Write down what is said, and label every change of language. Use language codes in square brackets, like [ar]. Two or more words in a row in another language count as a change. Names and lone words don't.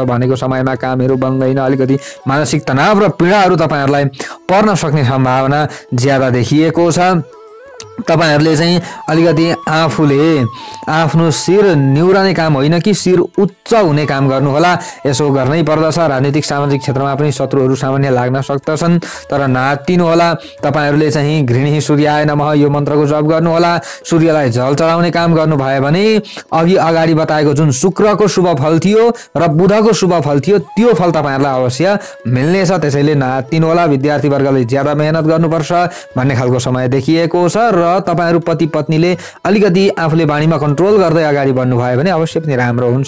[ne] भनेको समयमा कामहरू बन्दैन, अलिकति मानसिक तनाव र पीडाहरू तपाईँहरूलाई पर्न सक्ने सम्भावना ज्यादा देखिएको छ। तपाईहरुले चाहिँ अलिकति आफूले आफ्नो शिर निउराने काम होइन कि शिर उच्च हुने काम गर्नु होला। यसो गर्नै पर्दछ। राजनीतिक सामाजिक क्षेत्रमा पनि शत्रुहरू सामान्य लाग्न सक्दछन्, तर नातिनु होला। तपाईहरुले चाहिँ [sa] घृणी सूर्याय नमः [ne] यो मन्त्रको जप गर्नु होला। सूर्यलाई जल चढाउने काम गर्नु भयो भने अघि अगाडि बताएको जुन शुक्रको शुभ फल थियो र बुधको शुभ फल थियो त्यो फल तपाईहरुलाई अवश्य मिल्नेछ। त्यसैले नातिनु होला। विद्यार्थी वर्गले ज्यादा मेहनत गर्नुपर्छ भन्ने खालको समय देखिएको छ र तपाईहरु पति पत्नीले अलिकति आफूले बाणीमा कन्ट्रोल गर्दै अगाडि बढ्नु भयो भने अवश्य पनि राम्रो हुन्छ।